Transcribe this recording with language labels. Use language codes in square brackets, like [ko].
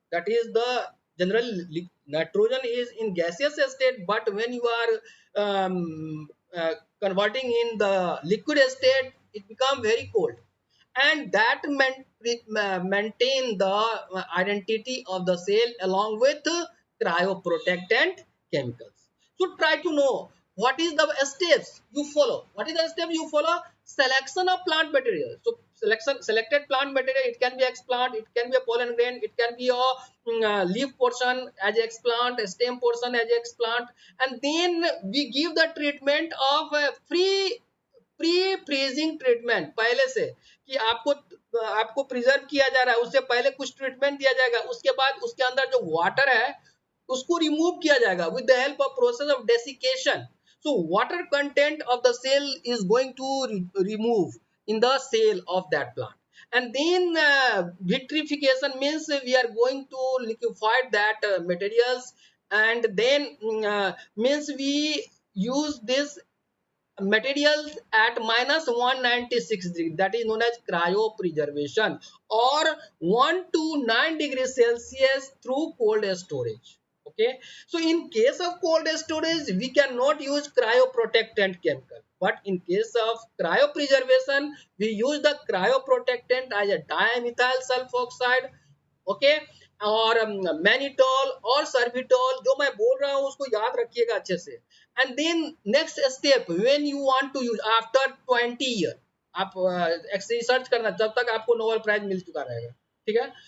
[en] That is the general nitrogen is in gaseous state, but when you are converting in the liquid state, it become very cold, and that maintain the identity of the cell along with cryoprotectant chemicals. So try to know what is the steps you follow. What is the step you follow? Selection of plant material. So selected plant material, it can be explant, it can be a pollen grain, it can be a leaf portion as explant, a stem portion as explant, and then we give the treatment of free [hi] pre freezing treatment पहले से, कि आपको preserve किया जा रहा है, उससे पहले कुछ ट्रीटमेंट दिया जाएगा, उसके बाद उसके अंदर जो वाटर है उसको रिमूव किया जाएगा [en] With the help of process of desiccation. So water content of the cell is going to remove in the cell of that plant, and then vitrification means we are going to liquefy that materials, and then means we use this materials at minus 196 degree, that is known as cryopreservation, or 1 to 9 degrees Celsius through cold storage. Okay, so in case of cold storage we cannot use cryoprotectant chemical, but in case of cryopreservation we use the cryoprotectant as a dimethyl sulfoxide, [hi] okay, और mannitol और सर्बिटोल, जो मैं बोल रहा हूँ उसको याद रखिएगा अच्छे से. [en] And then next step, when you want to use after 20 year, [hi] आप रिसर्च करना जब तक आपको नोबेल प्राइज मिल चुका रहेगा, ठीक है.